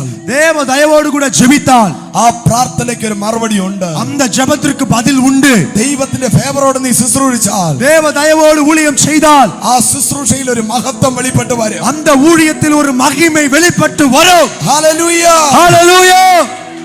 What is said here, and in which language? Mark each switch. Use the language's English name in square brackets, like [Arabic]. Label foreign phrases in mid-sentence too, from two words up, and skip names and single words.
[Tamil] தேவ தயவோடு கூட ஜெபித்தால் [Malayalam] ആ പ്രാർത്ഥനയ്ക്ക് ഒരു മറുപടി ഉണ്ട്. [Tamil] அந்த ஜெபத்திற்கு பதில் உண்டு. [Malayalam] ദൈവത്തിന്റെ ഫേവറോട് നീ ശുശ്രൂഷിച്ചാൽ, [Tamil] தேவ தயவோடு ஊழியம் செய்தால் [Malayalam] ആ ശുശ്രൂഷയിൽ ഒരു മഹത്വം വെളിപ്പെട്ട് വരും. [Tamil] அந்த ஊழியத்தில் ஒரு மகிமை வெளிப்பட்டு வரும். [Malayalam] ഹല്ലേലൂയ [Tamil] ஹalleluya.